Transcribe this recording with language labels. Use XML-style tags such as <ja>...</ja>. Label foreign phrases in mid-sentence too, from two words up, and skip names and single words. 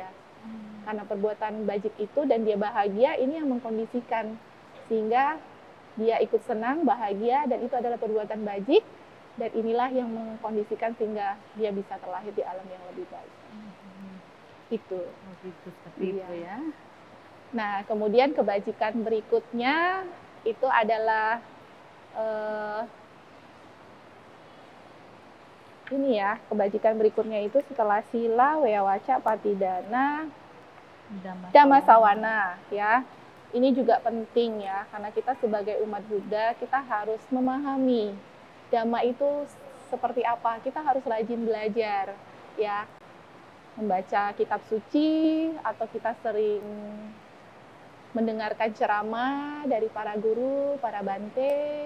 <id>Karena perbuatan bajik itu dan dia bahagia, ini yang mengkondisikan sehingga dia ikut senang, bahagia, dan itu adalah perbuatan bajik, dan inilah yang mengkondisikan sehingga dia bisa terlahir di alam yang lebih baik. Itu. Seperti itu ya. Nah, kemudian kebajikan berikutnya itu adalah ini ya, kebajikan berikutnya itu setelah sila, wewaca, patidana,</id> <pi>dhamma sawana</pi> <id>ya. Ini juga penting ya, karena kita sebagai umat Buddha, kita harus memahami dhamma itu seperti apa. Kita harus rajin belajar ya, membaca kitab suci, atau kita sering mendengarkan ceramah dari para guru, para bante.</id>